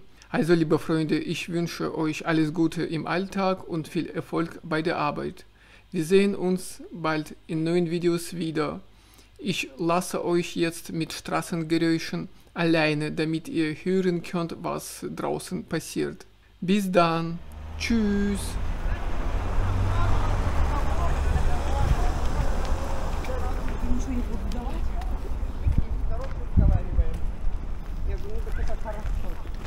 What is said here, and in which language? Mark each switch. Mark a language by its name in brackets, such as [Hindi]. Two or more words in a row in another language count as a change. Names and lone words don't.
[German] Also, liebe Freunde, ich wünsche euch alles Gute im Alltag und viel Erfolg bei der Arbeit. Wir sehen uns bald in neuen Videos wieder. Ich lasse euch jetzt mit Straßengeräuschen alleine, damit ihr hören könnt, was draußen passiert. Bis dann. Tschüss. [Russian] Ничего не буду давать. Дорожку разговариваем. Я говорю, ну так это хорошо.